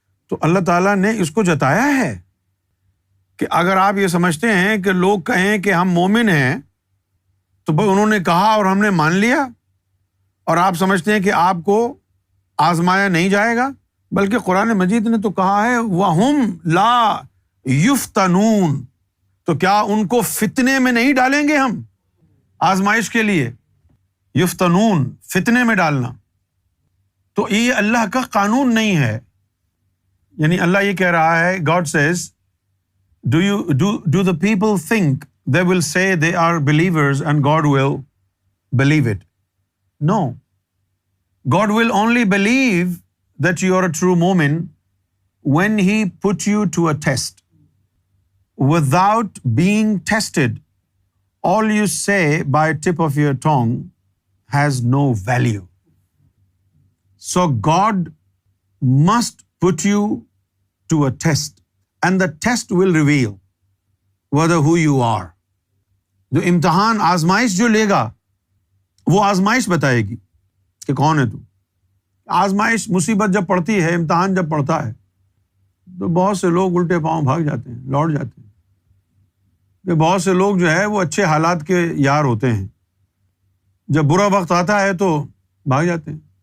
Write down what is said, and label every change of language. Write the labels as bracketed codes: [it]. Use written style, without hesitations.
[ur] تو اللہ تعالیٰ نے اس کو جتایا ہے کہ اگر آپ یہ سمجھتے ہیں کہ لوگ کہیں کہ ہم مومن ہیں تو بھائی انہوں نے کہا اور ہم نے مان لیا، اور آپ سمجھتے ہیں کہ آپ کو آزمایا نہیں جائے گا، بلکہ قرآن مجید نے تو کہا ہے [ar] وَهُمْ لَا يُفْتَنُونَ، [ur] تو کیا ان کو فتنے میں نہیں ڈالیں گے ہم آزمائش کے لیے؟ یفتنون، فتنے میں ڈالنا، تو یہ اللہ کا قانون نہیں ہے۔ یعنی اللہ یہ کہہ رہا ہے، [en] God says, do the people think they will say they are believers and God will believe it? No. God will only believe that you are a true mu'min when He put you to a test. Without being tested, all you say by tip of your tongue has no value. So God must put you to a test, and the test will reveal whether who you are. [ur] جو امتحان آزمائش جو لے گا وہ آزمائش بتائے گی کہ کون ہے تو۔ آزمائش، مصیبت جب پڑتی ہے، امتحان جب پڑتا ہے تو بہت سے لوگ الٹے پاؤں بھاگ جاتے ہیں، لوٹ جاتے ہیں۔ کہ بہت سے لوگ جو ہے وہ اچھے حالات کے یار ہوتے ہیں، جب برا وقت آتا ہے تو بھاگ جاتے ہیں۔